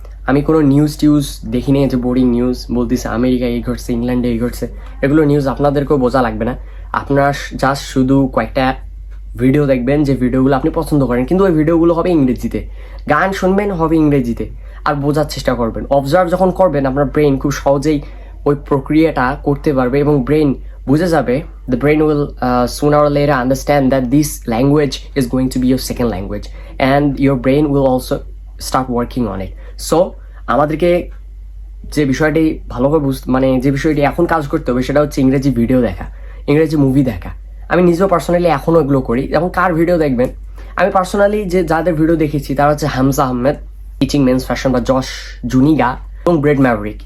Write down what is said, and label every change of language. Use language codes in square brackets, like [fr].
[bn] আমি কোনো নিউজ টিউজ দেখিনি যে বোরিং নিউজ বলতেছে আমেরিকায় এই ঘটছে, ইংল্যান্ডে এই ঘটছে, এগুলো নিউজ আপনাদেরকেও বোঝা লাগবে না। আপনার জাস্ট শুধু কয়েকটা ভিডিও দেখবেন যে ভিডিওগুলো আপনি পছন্দ করেন, কিন্তু ওই ভিডিওগুলো হবে ইংরেজিতে। গান শুনবেন হবে ইংরেজিতে, আর বোঝার চেষ্টা করবেন। অবজার্ভ যখন করবেন, আপনার ব্রেন খুব সহজেই ওই প্রক্রিয়াটা করতে পারবে এবং ব্রেন বুঝে যাবে। [en] The brain will sooner or later understand that this language is going to be your second language and your brain will also start working on it. [bn] So আমাদেরকে যে বিষয়টি ভালোভাবে মানে যে বিষয়টি এখন কাজ করতে হবে সেটা হচ্ছে ইংরেজি ভিডিও দেখা, ইংরেজি মুভি দেখা। আমি নিজেও পার্সোনালি এখনও এগুলো করি। এবং কার ভিডিও দেখবেন, আমি পার্সোনালি যে যাদের ভিডিও দেখেছি তারা হচ্ছে Hamza Ahmed, teaching men's fashion, বা জশ জুনিগা এবং ব্রেড ম্যাভরিক।